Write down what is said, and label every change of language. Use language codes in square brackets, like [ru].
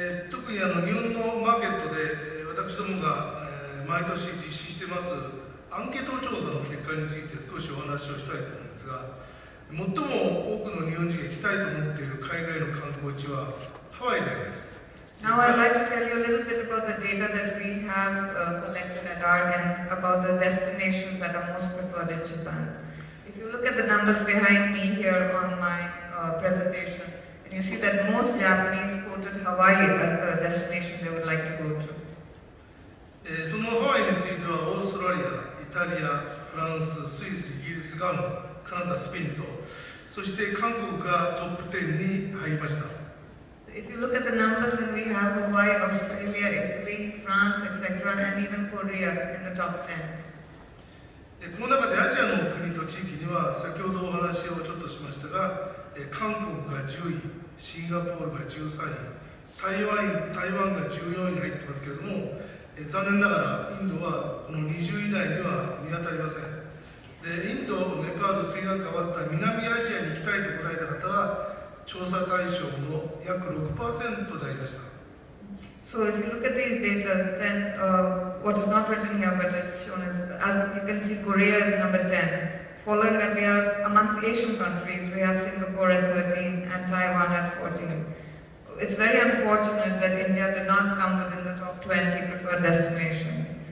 [ja] 特に日本のマーケットで私どもが毎年実施していますアンケート調査の結果について少しお話をしたいと思うんですが、最も多くの日本人が行きたいと思っている海外の観光地はハワイであります。 [en] Now I'd like to tell you a little bit about the data that we have collected at our end about the destinations that are most preferred in Japan. If you look at the numbers behind me here on my presentation, and you see that most Japanese quoted Hawaii as the destination they would like to go to. [ja] そのハワイについてはオーストラリア、イタリア、フランス、スイス、イギリス、ガム、カナダ、スペインと、そして韓国がトップ10に入りました。 [en] If you look at the numbers, then we have Hawaii, Australia, Italy, France, etc., and even Korea in the top 10. [ja] この中でアジアの国と地域には先ほどお話をちょっとしましたが、韓国が10位、シンガポールが13位、台湾が14位に入ってますけれども、残念ながらインドはこの20位以内には見当たりません。で、インド、ネパール、スリランカ合わせた南アジアに行きたいと答えた方は調査対象の約 6% でありました。 [en] So if you look at these data, then what is not written here but it's shown as you can see, Korea is number 10. Following that, we are amongst Asian countries, we have Singapore at 13 and Taiwan at 14. It's very unfortunate that India did not come within the top 20 preferred destinations.